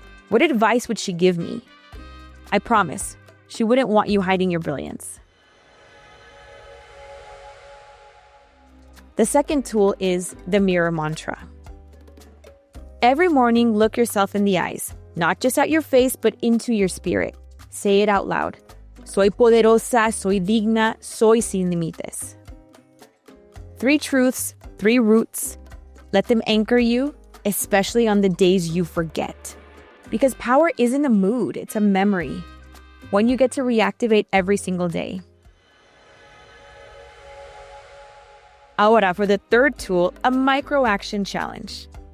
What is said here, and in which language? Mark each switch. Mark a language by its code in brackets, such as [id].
[en] What advice would she give me? I promise, she wouldn't want you hiding your brilliance. The second tool is the mirror mantra. Every morning, look yourself in the eyes, not just at your face, but into your spirit. Say it out loud. [es] Soy poderosa, soy digna, soy sin límites. [en] 3 truths, 3 roots. Let them anchor you, especially on the days you forget. Because power isn't a mood, it's a memory. One you get to reactivate every single day. Ahora, for the third tool, a micro-action challenge.